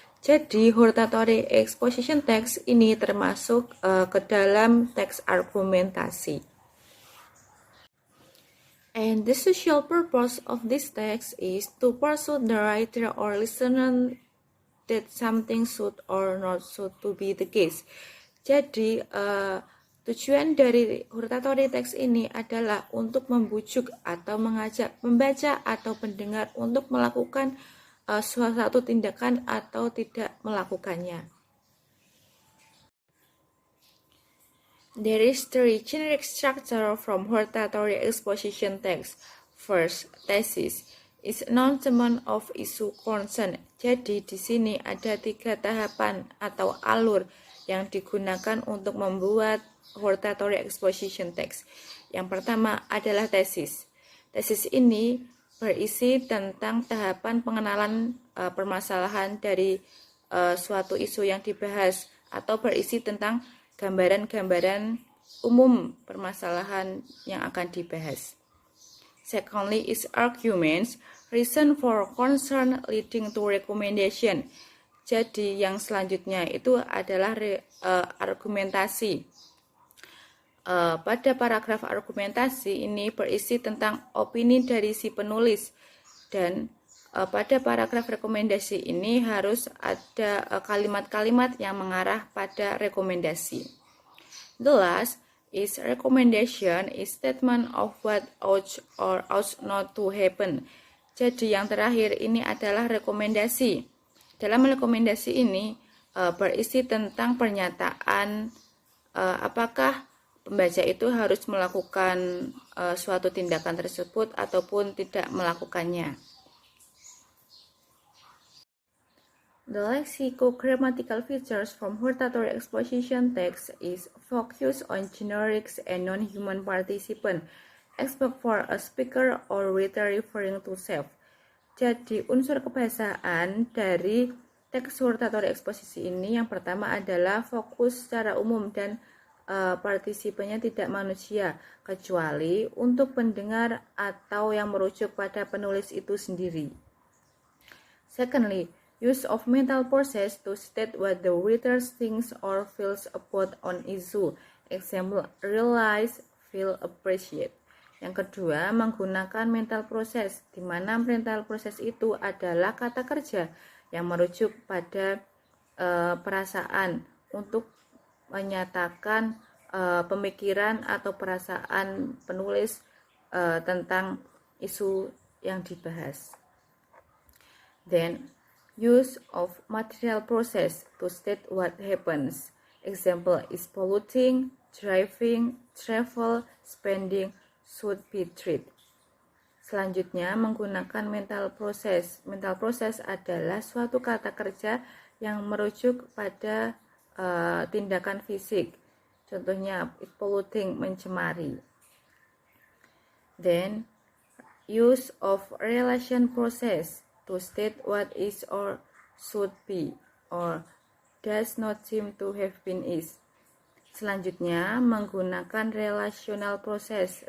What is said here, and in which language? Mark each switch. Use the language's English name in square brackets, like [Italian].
[Indonesian] Jadi, hortatory exposition text ini termasuk ke dalam teks argumentasi. [English] And the social purpose of this text is to persuade the writer or listener that something should or not should to be the case. [Indonesian] Jadi, tujuan dari hortatory text ini adalah untuk membujuk atau mengajak pembaca atau pendengar untuk melakukan suatu tindakan atau tidak melakukannya. [English] There is three generic structure from hortatory exposition text. First, thesis is announcement of issue concern. [Indonesian] Jadi di sini ada 3 tahapan atau alur yang digunakan untuk membuat hortatory exposition text. Yang pertama adalah thesis. Thesis ini berisi tentang tahapan pengenalan permasalahan dari suatu isu yang dibahas atau berisi tentang gambaran-gambaran umum permasalahan yang akan dibahas. [English] Secondly is arguments, reason for concern leading to recommendation. [Indonesian] Jadi yang selanjutnya itu adalah argumentasi. Pada paragraf argumentasi ini berisi tentang opini dari si penulis dan pada paragraf rekomendasi ini harus ada kalimat-kalimat yang mengarah pada rekomendasi. [English] The last is recommendation is statement of what ought or ought not to happen. [Indonesian] Jadi yang terakhir ini adalah rekomendasi. Dalam rekomendasi ini berisi tentang pernyataan apakah pembaca itu harus melakukan suatu tindakan tersebut ataupun tidak melakukannya. [English] The lexicogrammatical features from hortatory exposition text is focus on generics and non-human participant, except for a speaker or reader referring to self. [Indonesian] Jadi unsur kebahasaan dari teks hortatory eksposisi ini yang pertama adalah fokus secara umum dan partisipannya tidak manusia, kecuali untuk pendengar atau yang merujuk pada penulis itu sendiri. [English] Secondly, use of mental process to state what the reader thinks or feels about an issue. Example, realize, feel, appreciate. [Indonesian] Yang kedua, menggunakan mental process, di mana mental process itu adalah kata kerja yang merujuk pada perasaan untuk menyatakan pemikiran atau perasaan penulis tentang isu yang dibahas. [English] Then, use of material process to state what happens. Example is polluting, driving, travel, spending, should be treated. [Indonesian] Selanjutnya menggunakan mental process. Mental process adalah suatu kata kerja yang merujuk pada tindakan fisik. Contohnya polluting, mencemari. [English] Then use of relation process to state what is or should be or does not seem to have been is. [Indonesian] Selanjutnya menggunakan relational process.